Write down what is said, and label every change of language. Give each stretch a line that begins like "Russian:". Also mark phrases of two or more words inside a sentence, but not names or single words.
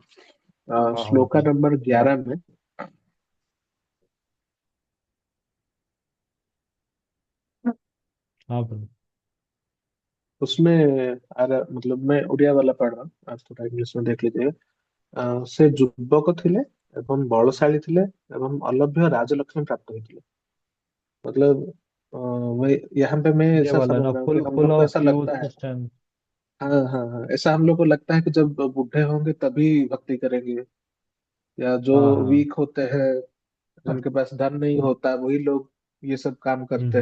Hindi: हाँ हाँ श्लोका बताओ। नंबर 11 में, हाँ प्रभु। उसमें मतलब मैं उड़िया वाला पढ़ रहा हूँ, आप थोड़ा इंग्लिश में देख लीजिए।
Odia: से ଯୁବକ ଥିଲେ ଏବଂ ବଳଶାଳୀ ଥିଲେ ଏବଂ
Hindi: अलभ्य राजलक्ष्मी प्राप्त हुई थी। मतलब वही यहाँ पे मैं ये ऐसा वाला समझ ना, रहा हूँ कि फुल हम फुल लोग को ऑफ ऐसा लगता यूथ है। स्ट्रेंथ। हाँ हाँ हाँ, ऐसा हम लोग को लगता है कि जब बूढ़े होंगे तभी भक्ति करेंगे, या जो हाँ हाँ। वीक होते हैं, जिनके पास धन नहीं होता, वही लोग ये सब काम करते